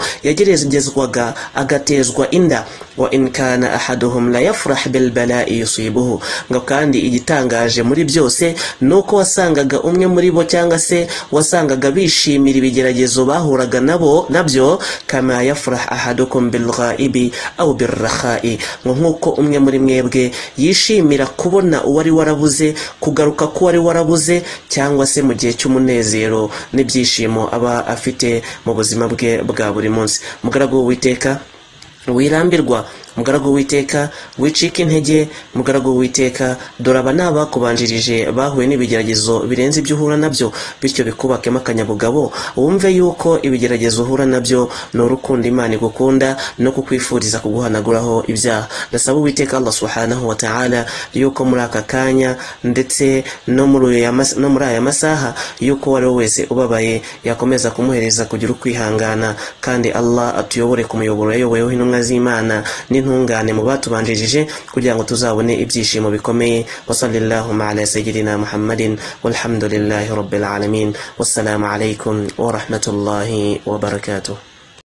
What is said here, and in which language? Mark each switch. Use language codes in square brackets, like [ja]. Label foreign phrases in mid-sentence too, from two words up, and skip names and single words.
[rw] yagerezezwaga agatezwa inda [ar] وإن كان أحدهم ليفرح بالبلاء يصيبه [rw] ngo kandi igitangaje muri byose nuko wasangaga umwe muri bo cyangwa se wasangaga bishimira ibigeragezo bahuraga nabyo [ar] كما يفرح أحدكم بالغائب أو بالرخاء [rw] nkuko umwe muri mwebwe yishimira kubona uwari warabuze kugaruka ko wari warabuze cyangwa se mu gihe cy'umunezero n'ibyishimo aba afite mu buzima bwe bwa buri munsi. Mugaragu w'Uwiteka wirambirwa, mugaragu w'Uwiteka wicika intege, mugaragu w'Uwiteka dore aba nabakubanjirije bahuye n'ibigeragezo birenze ibyo uhura nabyo bityo bikubakemo akanyabugabo wumve yuko ibigeragezo uhura nabyo no urukundo Imana igukunda no kukwifuriza kuguhanaguraho ibyaha. Ndasaba Uwiteka [ar] الله سبحانه وتعالى [rw] yuko muri aka kanya ndetse no muri aya masaha yuko wari wese ubabaye yakomeza kumuhereza kugira ukwihangana kandi Allah atuyobore ku muyoboro yayoboyeho intumwa z'Imana n'intungane mu batubanjirije kugira ngo tuzabone ibyishimo bikomeye. [ar] وصلى الله على سيدنا محمد والحمد لله رب العالمين. والسلام عليكم ورحمة الله وبركاته.